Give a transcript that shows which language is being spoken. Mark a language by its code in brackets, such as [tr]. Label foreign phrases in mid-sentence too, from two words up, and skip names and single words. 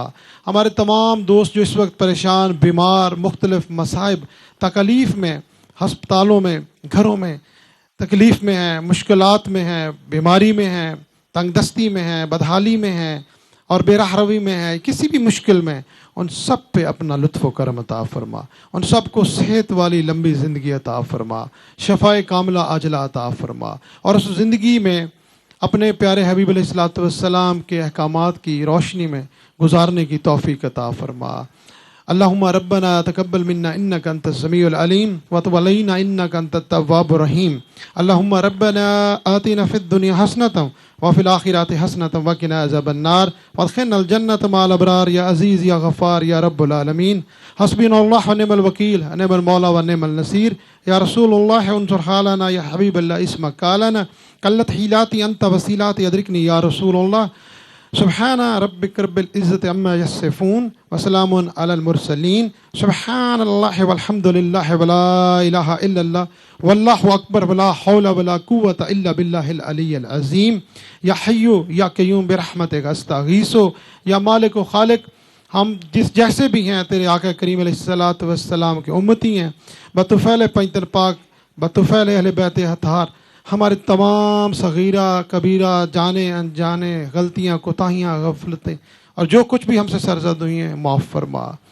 [ur] ہمارے تمام دوست جو اس وقت پریشان، بیمار، مختلف مصائب، تکلیف میں، ہسپتالوں میں، گھروں میں تکلیف میں ہیں، مشکلات میں ہیں، بیماری میں ہیں، تنگدستی میں ہیں، بدحالی میں ہیں اور بےراہروی میں ہیں، کسی بھی مشکل میں، ان سب پہ اپنا لطف و کرم عطا فرما. ان سب کو صحت والی لمبی زندگی عطا فرما، شفائے کاملہ عاجلہ عطا فرما اور اس زندگی میں اپنے پیارے حبیب [ar] عليه الصلاة والسلام [ur] کے احکامات کی روشنی میں گزارنے کی توفیق عطا فرما. [ar] اللهم ربنا تقبل منا إنك أنت السميع العليم وتب علينا إنك أنت التواب الرحيم. اللهم ربنا آتنا في الدنيا حسنة وفي الآخرة حسنة وقنا عذاب النار وأدخلنا الجنة مع الأبرار يا عزيز يا غفار يا رب العالمين. حسبنا الله ونعم الوكيل نعم المولى ونعم النصير. يا رسول الله انظر حالنا يا حبيب الله اسمع قالنا قلت حيلتي أنت وسيلتي أدركني يا رسول الله. سبحان ربك رب العزة عما يصفون وسلام على المرسلين. سبحان الله والحمد لله ولا إله إلا الله والله أكبر ولا حول ولا قوة إلا بالله العلي العظيم. يا حي يا قيوم برحمتك أستغيث. [ur] یا مالک و خالق، ہم جس جیسے بھی ہیں تیرے آقا کریم [ar] عليه الصلاة والسلام [ur] کے امتی ہیں، بطفیل پنجتن پاک، بطفیل اہل بیت اطہار، ہمارے تمام صغیرہ کبیرہ، جانے انجانے غلطیاں، کوتاہیاں، غفلتیں اور جو کچھ بھی ہم سے سرزد ہوئی ہیں معاف فرما.